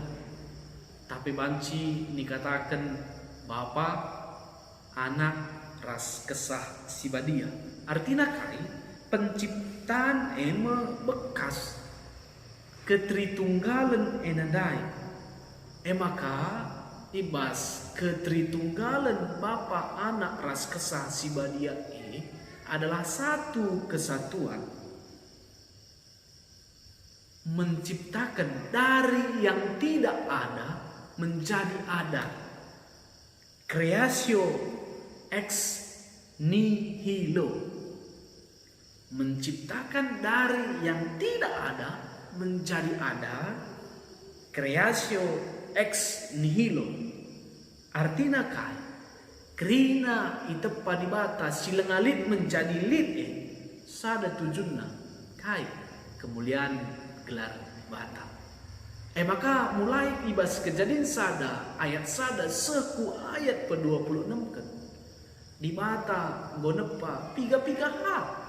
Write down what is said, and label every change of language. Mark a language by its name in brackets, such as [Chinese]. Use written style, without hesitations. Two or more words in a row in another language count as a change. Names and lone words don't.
[Batak Karo] Tapi banci dikatakan Bapa, Anak, ras kesah Sibadia. Artinya kai penciptaan bekas ketritunggalan enadai. [Indonesian] Maka [Batak Karo] ibas ketritunggalan Bapa, Anak, ras kesah Sibadia [Indonesian] ini adalah satu kesatuan, menciptakan dari yang tidak ada menjadi ada. [Latin] Creatio ex nihilo, [Indonesian] menciptakan dari yang tidak ada menjadi ada. [Latin] Creatio ex nihilo [Batak Karo] artinya kai krina itepa di bata silengalit menjadi lit sada tujuanna kai kemuliaan gelar bata. Maka mulai ibas kejadian sada ayat sada seku ayat pe-26 kan di bata gonepa piga-piga hal.